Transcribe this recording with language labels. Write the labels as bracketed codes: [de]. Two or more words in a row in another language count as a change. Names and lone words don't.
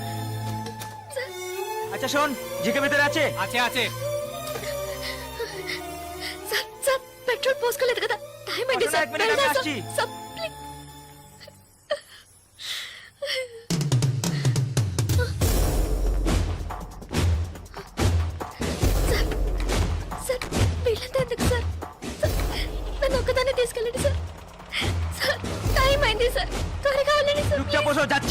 [bn] আচ্ছা শোন, জিকে ভিতরে আছে? আছে আছে। [te] సార్ సార్ పెట్రోల్ పోసుకోలేదు కదా, టైం అయింది వస్తున్నా, సార్. ఒక మినిట్, వెళ్దాం సార్. వచ్చి. సార్, ప్లీజ్. సార్, సార్, వీళ్ళంతా ఎందుకు సార్? సార్, నన్ను ఒక్కదాన్ని తీసుకెళ్ళండి సార్. సార్, టైం అయింది సార్. త్వరగా వెళ్ళండి సార్. [bn] চুপচাপ বসো, যাচ্ছি।